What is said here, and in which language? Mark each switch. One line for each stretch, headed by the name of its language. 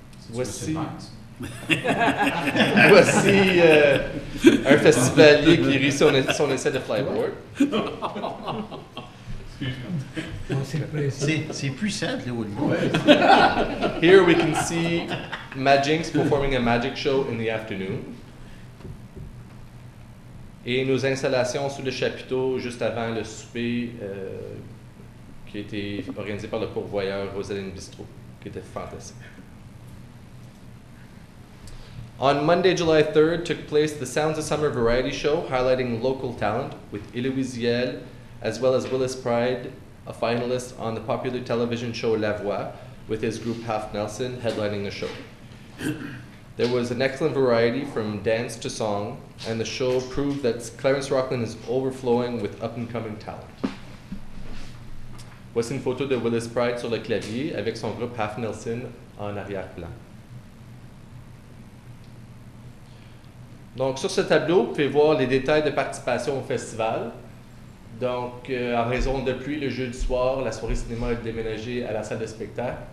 French: Voici un festivalier qui réussit son essai de flyboard. C'est puissant, les Hollywood.
English: Here we can see Magic's performing a magic show in the afternoon.
French: Et nos installations sous le chapiteau juste avant le souper qui a été organisé par le pourvoyeur Rosaline Bistrot, qui était fantastique.
English: On Monday, July 3rd, took place the Sounds of Summer variety show highlighting local talent with Héloïse Yel, as well as Willis Pride, a finalist on the popular television show La Voix, with his group Half Nelson headlining the show. There was an excellent variety from dance to song, and the show proved that Clarence Rockland is overflowing with up-and-coming talent.
French: Voici une photo de Willis Pride sur le clavier avec son groupe Half Nelson en arrière-plan. Donc, sur ce tableau, vous pouvez voir les détails de participation au festival. Donc, en raison de pluie, le jeudi soir, la soirée cinéma est déménagée à la salle de spectacle.